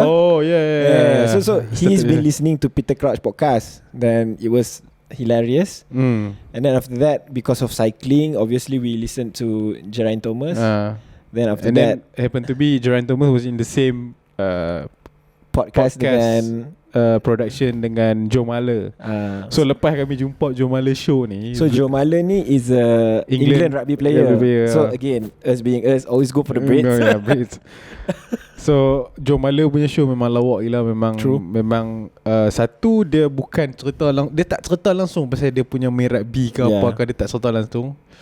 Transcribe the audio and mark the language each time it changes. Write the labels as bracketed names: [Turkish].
[English] Oh yeah. So he's been listening to Peter Crouch podcast. Then it was hilarious. And then after that, because of cycling, obviously we listened to Geraint Thomas. Then after that, happened to be Geraint Thomas was in the same [Malay] podcast dengan production dengan Jomala. So lepas kami jumpa Jomala show ni, [English] so Jomala ni is a England rugby player. So again, us being us, always go for the Brits. [Malay] Brits. So Jomala punya show memang lawak gila. Memang [English] True. [Malay] Memang satu, dia bukan cerita dia tak cerita langsung pasal dia punya main rugby ke apa ke, dia tak cerita langsung.